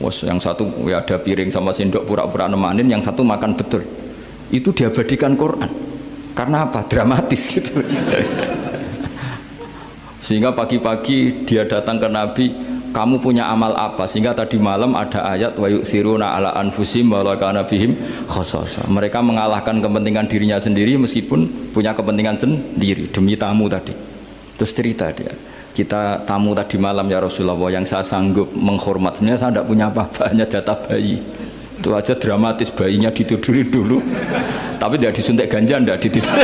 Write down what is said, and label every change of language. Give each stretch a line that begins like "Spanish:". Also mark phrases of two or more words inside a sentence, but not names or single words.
Indonesian: Wos yang satu ya ada piring sama sendok pura-pura nemanin, yang satu makan betul. Itu diabadikan Quran. Karena apa? Dramatis gitu. Sehingga pagi-pagi dia datang ke Nabi, kamu punya amal apa? Sehingga tadi malam ada ayat
Arabic: ويؤثرون على أنفسهم ولو كان بهم خصاصة.
Indonesian: Mereka mengalahkan kepentingan dirinya sendiri meskipun punya kepentingan sendiri demi tamu tadi. Terus cerita dia, kita tamu tadi malam
Arabic: يا رسول الله,
Indonesian: yang saya sanggup menghormat, sebenarnya saya tidak punya apa-apa, hanya jatah bayi. Itu aja dramatis, bayinya ditidurin dulu. Tapi tidak disuntik ganja, tidak ditidurin.